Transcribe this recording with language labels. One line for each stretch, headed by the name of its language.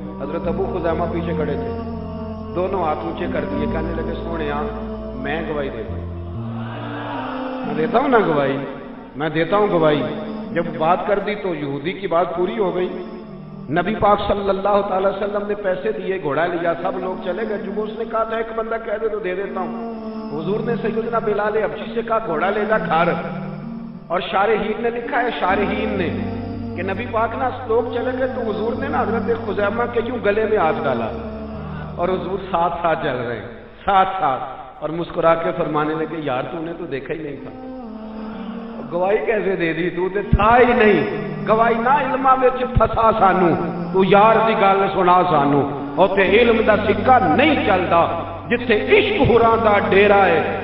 Urdu: حضرت ابو خزیمہ پیچھے کھڑے تھے, دونوں ہاتھ اونچے کر دیے. کہنے لگے سونے میں گواہی دیتا ہوں, میں دیتا ہوں نا گواہی, میں دیتا ہوں گواہی. جب بات کر دی تو یہودی کی بات پوری ہو گئی. نبی پاک صلی اللہ تعالی وسلم نے پیسے دیے, گھوڑا لیا, سب لوگ چلے گئے. جو اس نے کہا تھا ایک بندہ کہہ دے تو دے دیتا ہوں. حضور نے سیدنا بلال حبشی سے کہا گھوڑا لے جا گھر. اور شارحین نے لکھا ہے, شارحین نے, کہ نبی پاک نا لوگ چلے گئے تو حضور نے نا حضرت خزیمہ کے یوں گلے میں ہاتھ ڈالا اور حضور ساتھ ساتھ چل رہے ہیں, ساتھ ساتھ, اور مسکرا کے فرمانے لگے یار تو نے تو دیکھا ہی نہیں تھا, گواہی کیسے دے دی, تو تھا ہی نہیں.
Punjabi: گواہی نہ علماں وچ پھسا سانو, تو یار دی گل سنا سانو. اوتے علم دا سکہ نہیں چلدا جتھے عشق ہوراں دا ڈیرا ہے.